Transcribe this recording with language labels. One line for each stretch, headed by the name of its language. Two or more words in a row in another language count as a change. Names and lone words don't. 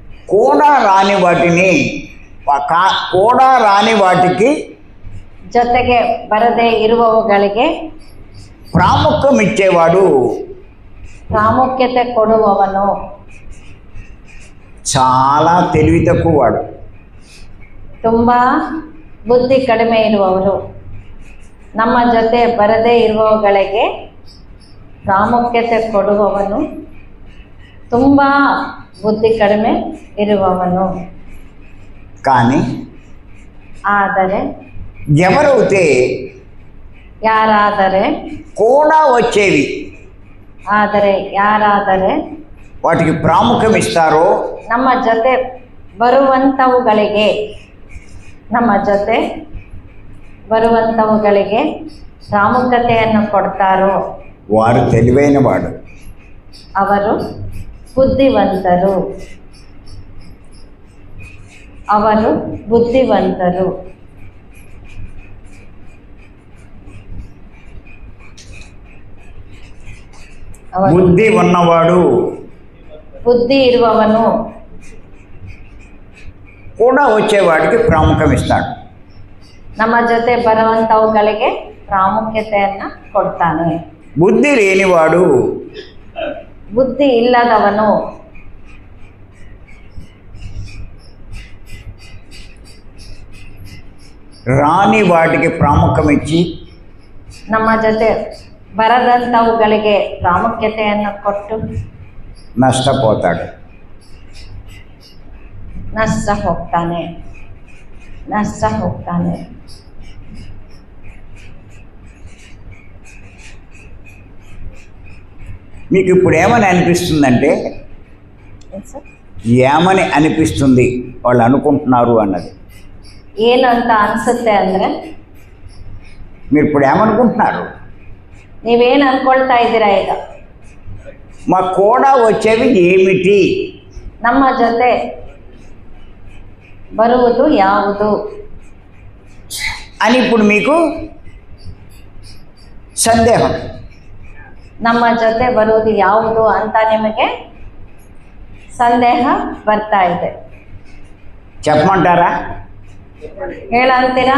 Telugu: కూడా రాని వాటికి
Kannada: ಜೊತೆಗೆ ಬರದೇ ಇರುವವುಗಳಿಗೆ
Telugu: ప్రాముఖ్యం ఇచ్చేవాడు
Kannada: ಪ್ರಾಮುಖ್ಯತೆ ಕೊಡುವವನು
Telugu: చాలా తెలివి తక్కువ వాడు.
Kannada: ತುಂಬ ಬುದ್ಧಿ ಕಡಿಮೆ ಇರುವವರು. ನಮ್ಮ ಜೊತೆ ಬರದೇ ಇರುವವುಗಳಿಗೆ ಪ್ರಾಮುಖ್ಯತೆ ಕೊಡುವವನು ತುಂಬ ಬುದ್ಧಿ ಕಡಿಮೆ ಇರುವವನು.
Telugu: కానీ
Kannada: ಆದರೆ
Telugu: ఎవరైతే
Kannada: ಯಾರಾದರೆ
Telugu: కూడా వచ్చేవి
Kannada: ಯಾರಾದರೆ
Telugu: వాటికి ప్రాముఖ్యం ఇస్తారో
Kannada: ನಮ್ಮ ಜೊತೆ ಬರುವಂಥವುಗಳಿಗೆ ಪ್ರಾಮುಖ್ಯತೆಯನ್ನು ಕೊಡ್ತಾರೋ
Telugu: వారు తెలివైన వాడు.
Kannada: ಅವರು ಬುದ್ಧಿವಂತರು.
Telugu: బుద్ధి ఉన్నవాడు
Kannada: ಬುದ್ಧಿ ಇರುವವನು
Telugu: కూడా వచ్చేవాడికి ప్రాముఖ్యం ఇస్తాడు.
Kannada: ನಮ್ಮ ಜೊತೆ ಬರುವಂಥವುಗಳಿಗೆ ಪ್ರಾಮುಖ್ಯತೆಯನ್ನು ಕೊಡ್ತಾನೆ.
Telugu: బుద్ధి లేనివాడు
Kannada: ಬುದ್ಧಿ ಇಲ್ಲದವನು
Telugu: రాని వాటికి ప్రాముఖ్యం ఇచ్చి
Kannada: ನಮ್ಮ ಜೊತೆ ಬರದಂಥವುಗಳಿಗೆ ಪ್ರಾಮುಖ್ಯತೆಯನ್ನು ಕೊಟ್ಟು
Telugu: నష్టపోతాడు.
Kannada: ನಷ್ಟ ಹೋಗ್ತಾನೆ.
Telugu: మీకు ఇప్పుడు ఏమని అనిపిస్తుందంటే ఏమని అనిపిస్తుంది వాళ్ళు అనుకుంటున్నారు అన్నది.
Kannada: ಏನಂತ ಅನ್ಸುತ್ತೆ ಅಂದರೆ
Telugu: మీరు ఇప్పుడు ఏమనుకుంటున్నారు?
Kannada: ನೀವೇನು ಅನ್ಕೊಳ್ತಾ ಇದ್ದೀರಾ ಈಗ?
Telugu: మా కూడా వచ్చేవి ఏమిటి?
Kannada: ನಮ್ಮ ಜೊತೆ ಬರುವುದು ಯಾವುದು
Telugu: అని ఇప్పుడు మీకు సందేహం.
Kannada: ನಮ್ಮ ಜೊತೆ ಬರುವುದು ಯಾವುದು ಅಂತ ನಿಮಗೆ ಸಂದೇಹ ಬರ್ತಾ ಇದೆ.
Telugu: చెప్పమంటారా?
Kannada: ಹೇಳಂತೀರಾ?